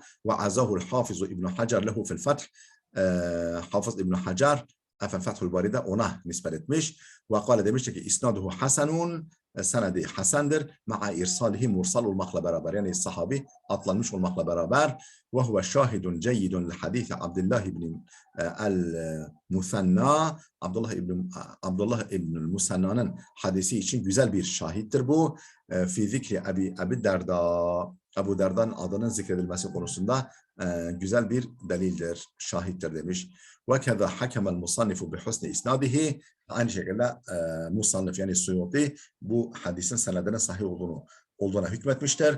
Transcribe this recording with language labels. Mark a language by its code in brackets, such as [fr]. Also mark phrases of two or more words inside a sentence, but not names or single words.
[ar] وعزاه الحافظ ابن حجر له في الفتح. [tr] Hafız İbn Hacer Fethül Bari'de ona nispet etmiş. [ar] وقال [tr] demiştir ki [ar] إسناده حسن, [tr] senedi hasendir. [ar] مع إرساله [tr] mursal olmakla beraber, yani sahabi atlanmış olmakla beraber. [ar] وهو شاهد جيد لحديث عبد الله بن المثنى. [tr] Abdullah ibn Musanna'nın hadisi için güzel bir şahittir bu. [ar] في ذكر أبي الدرداء. [tr] Ebu Derda'nın adının zikredilmesi konusunda güzel bir delildir, şahittir demiş. [ar] وكذا حكم المصنف بحسن إسناده. [tr] Aynı şekilde musannif yani Suyuti bu hadisin senedinin sahih olduğuna hükmetmiştir.